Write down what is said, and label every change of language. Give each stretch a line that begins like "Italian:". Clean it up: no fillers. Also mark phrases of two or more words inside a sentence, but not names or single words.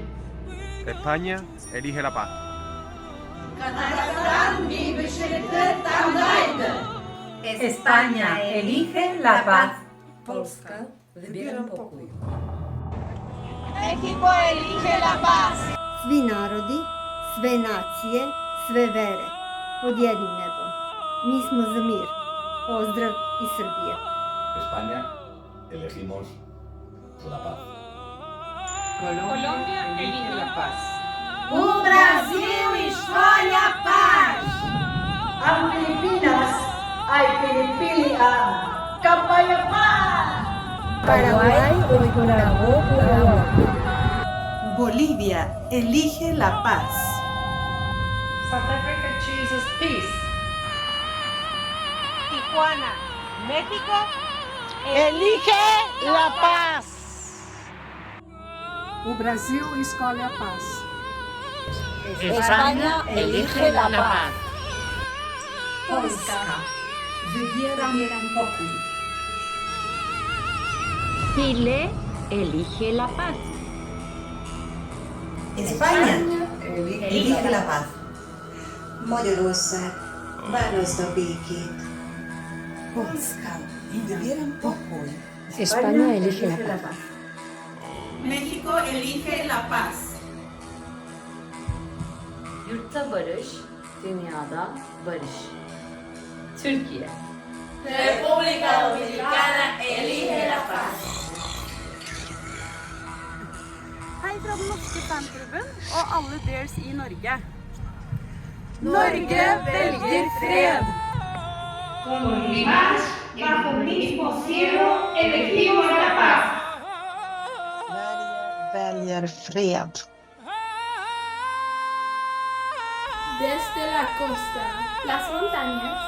Spanish: España elige la paz. España elige la paz.
Polish: Polska wybieram pokój.
Spanish: México elige la paz.
Serbian: Svi narodi, sve nacije, sve vere, pod jednim nebom. Mi smo za mir. Pozdrav iz Srbije.
Spanish: España, elegimos la paz. Colombia elige la paz.
Portuguese: O Brasil escolhe a paz.
Filipino: Ang Pilipinas ay pinipili ang Kampanya Paz.
Spanish: Paraguay hoy grabó por amor. Bolivia elige la paz.
English: South Africa chooses peace.
Spanish: Tijuana, México, Elige la paz.
Portuguese: O Brasil escolhe a paz.
Spanish: España elige la paz.
Polish: Polska. Wybieram pokój.
Spanish: Chile, elige la paz. España elige la paz.
Hungarian: Magyarország választ a békét.
Polish: Polska. Wybieram pokój.
Spanish: España elige la paz. México elige la paz.
Turkish: Yurtta barış, dünyada barış. Türkiye.
Spanish: República Dominicana, elige la paz.
Norwegian: Hei fra den norske fanklubben og alle deres i Norge. Norge velger fred.
Spanish: Como rivales, bajo un mismo cielo, elegimos la paz.
Swedish: Väljer fred.
Spanish: Desde la costa, las montañas